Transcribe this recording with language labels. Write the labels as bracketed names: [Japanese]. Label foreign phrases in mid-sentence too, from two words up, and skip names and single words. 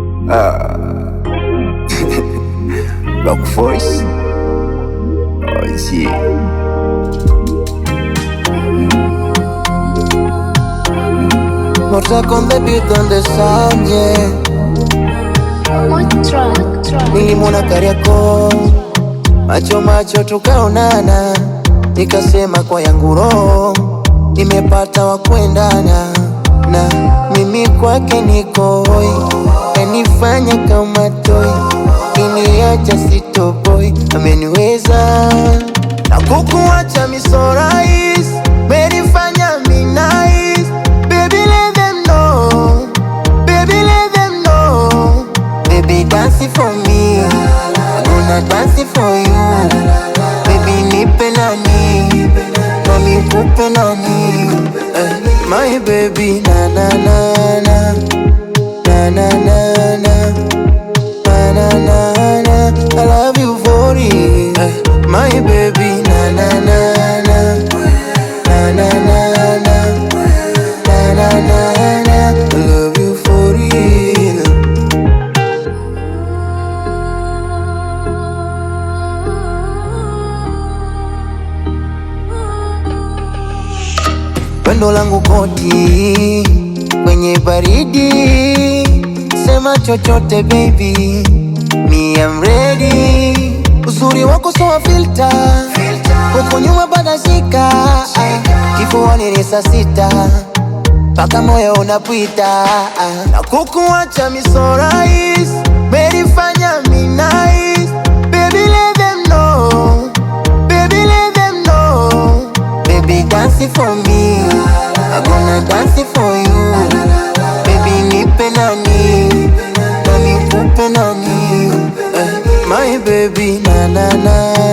[English] Rock Force. Oh yeah. Morta con the beat on the sound, yeah. [Swahili] Nilimwona Kariakoo, macho tukaonana, nikasema kwa yangu roho nimepata wa kuendana, na mimi kwake niko hoi, kanifanya kama toy, kiniacha sitoboi, ameniweza na kukuacha misorais, menifanya nice. [English] Baby let them know, baby let them know, baby dance for me, I'm gonna dance for you, baby [Swahili] nipe nani, mami kupe nani, [English] my baby na na na na, na na na na, na na na na, I love you for it, my baby na na na na, na na na na, na na na na, I love you for it. [Swahili] Pendo langu koti kwenye baridi, sema chochote baby, [English] me I'm ready. [Swahili] Uzuri wako [English] so filter, [Swahili] huko nyuma badashika, kifuani ni saa sita, paka moyo unapita, na kukuacha misorais, menifanya nice. [English] Baby let them know, baby let them know, baby dance for me, I'm gonna dance for you, baby [Swahili] nipe nani, nani kupe nani, my baby na na na.